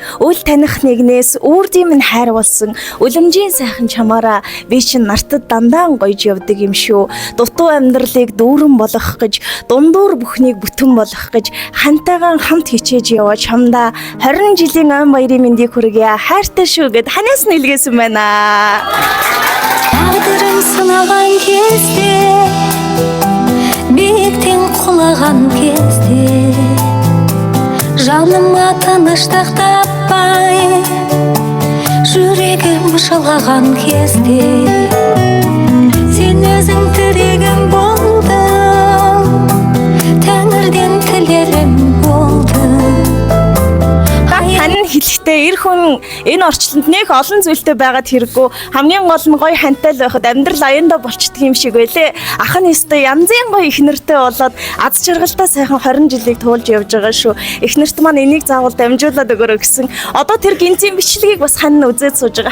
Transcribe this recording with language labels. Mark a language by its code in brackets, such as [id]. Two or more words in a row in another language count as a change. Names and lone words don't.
[mn] Үл таних нэгнээс үрдийн минь хайр болсон үлэмжийн сайхан чамаараа би чинь нартад дандаа гоёж явдаг юм шүү. Дутуу амьдралыг дүүрэн болгох гэж, дундуур бүхнийг бүтэн болгох гэж хантайгаан хамт хичээж яваа чамдаа 20 жилийн ойн баярын мэндийг хүргье. Хайртай шүү гэд ханаас нь илгээсэн байна. [kk] Тағдырын сынаған кезде, биіктен құлаған кезде, жаныма тыныштық таппай жүрегім жылаған кезде сен өзің тірегім болдың, тәңірден тілерім болды. [mn] Хань хэлэхдээ эр хүн энэ орчлонд нэг олон зүйлтэй байгаад хэрэггүй хамгийн гол нь гоё хантай л байхад амьдрал аяндаа болчдөг юм шиг байлээ. Ах нь өстой янзын гоё их нэртэй болоод аз жаргалтай сайхан 20 жилийг туулж явж байгаа шүү. Их нэрт маань энийг заавал дамжуулаад өгөрөө гэсэн. Одоо тэр гинцийн бичлэгийг бас хань үзээд сууж байгаа.